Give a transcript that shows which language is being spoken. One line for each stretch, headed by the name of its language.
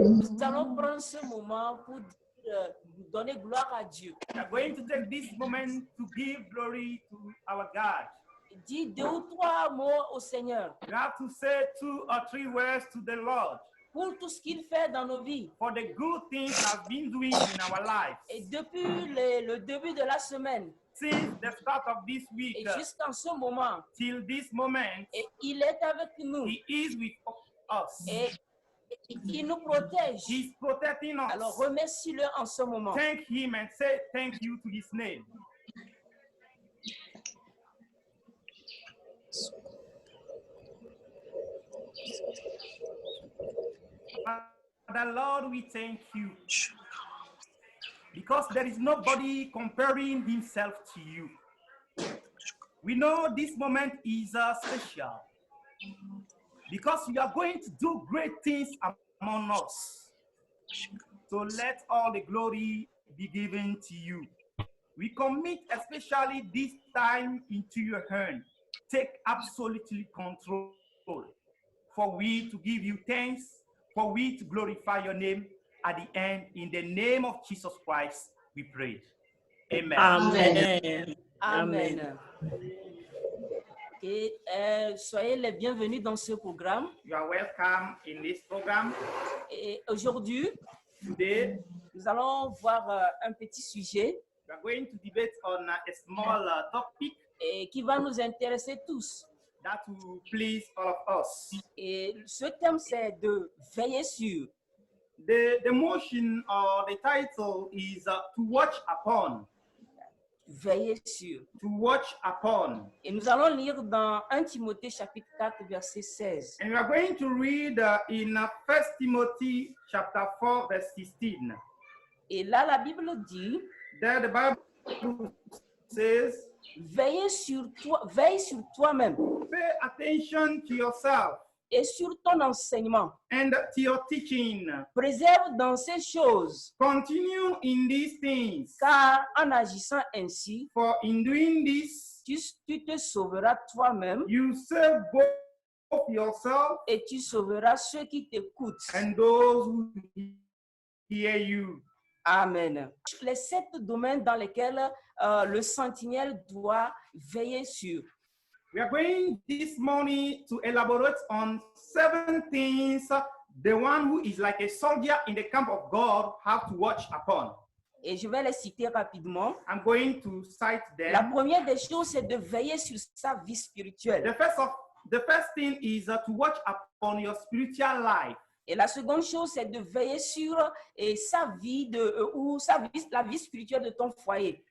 French: nous allons prendre ce moment pour donner gloire à Dieu.
English: We are going to take this moment to give glory to our God.
French: Dis 2 ou 3 mots au Seigneur
English: You have to say 2 or 3 words to the Lord
French: pour tout ce qu'il fait dans nos vies.
English: for the good things He has been doing in our lives.
French: Et depuis le début de la semaine
English: Since the start of this
French: et
English: week
French: jusqu'en ce moment,
English: till this moment,
French: et il est avec nous
English: He is with us.
French: et il nous protège.
English: He's protecting
French: Alors
English: us.
French: remercie-le en ce moment.
English: Thank Him and say thank you to His name. Father Lord, we thank you because there is nobody comparing himself to you. We know this moment is special because you are going to do great things among us. So let all the glory be given to you. We commit especially this time into your hand. Take absolutely control for we to give you thanks, for we to glorify your name at the end. In the name of Jesus Christ, we pray. Amen. Amen. Amen.
French: Et, soyez les bienvenus dans ce programme.
English: You are welcome in this program.
French: Et aujourd'hui,
English: Today,
French: nous allons voir un petit sujet
English: we are going to debate on a small topic
French: et qui va nous intéresser tous.
English: that will please all of us.
French: Et ce thème, c'est de veiller sur.
English: The motion or the title is to watch upon.
French: Veiller sur.
English: To watch upon.
French: Et nous allons lire dans 1 Timothée chapitre 4, verset 16.
English: And we are going to read in 1 Timothy chapter 4, verse 16.
French: Et là, la Bible dit,
English: There the Bible says,
French: veille sur toi-même
English: pay attention to yourself
French: et sur ton enseignement.
English: and to your teaching.
French: Préserve dans ces choses,
English: Continue in these things,
French: car en agissant ainsi,
English: for in doing this,
French: tu te sauveras toi-même
English: you save both yourself
French: et tu sauveras ceux qui t'écoutent.
English: and those who hear you. Amen.
French: Les 7 domaines dans lesquels le sentinelle doit veiller sur.
English: We are going this morning to elaborate on 7 things the one who is like a soldier in the camp of God have to watch upon.
French: Et je vais les citer rapidement.
English: I'm going to cite
French: La
English: them.
French: première des choses, c'est de veiller sur sa vie spirituelle.
English: The first thing is to watch upon your spiritual life.
French: Et la seconde chose, c'est de veiller sur sa vie la vie spirituelle de ton foyer.